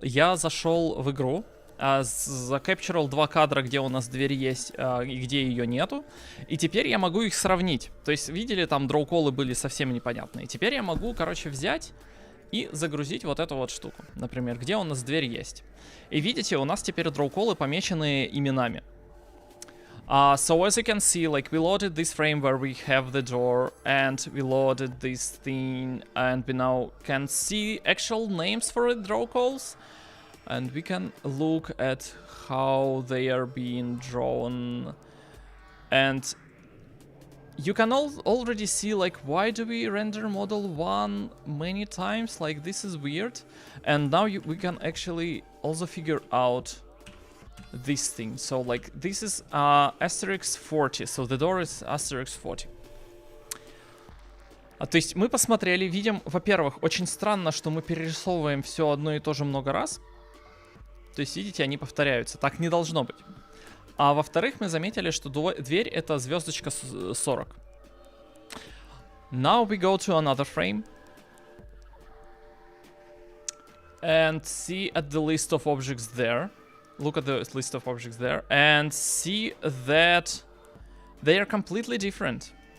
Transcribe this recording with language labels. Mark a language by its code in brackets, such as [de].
[ru] Я зашел в игру, закапчурил два кадра, где у нас дверь есть и где ее нету. И теперь я могу их сравнить. То есть, видели, там дроу-коллы были совсем непонятные. Теперь я могу, короче, взять и загрузить вот эту вот штуку. Например, где у нас дверь есть. И видите, у нас теперь дроу-коллы помечены именами. [en] So as you can see, like, we loaded this frame where we have the door, and we loaded this thing, and we now can see actual names for the draw calls, and we can look at how they are being drawn, and you can already see, like, why do we render model 1 many times? Like, this is weird. And now we can actually also figure out this thing. So, like, this is asterisk 40. So the door is asterisk 40. [ru] То есть мы посмотрели, видим, во-первых, очень странно, что мы перерисовываем все одно и то же много раз. То есть, видите, они повторяются. Так не должно быть. А во-вторых, мы заметили, что дверь это звездочка 40. [en] Now we go to another frame. And see at the list of objects there. Look at the list of objects there. And see that they are completely different.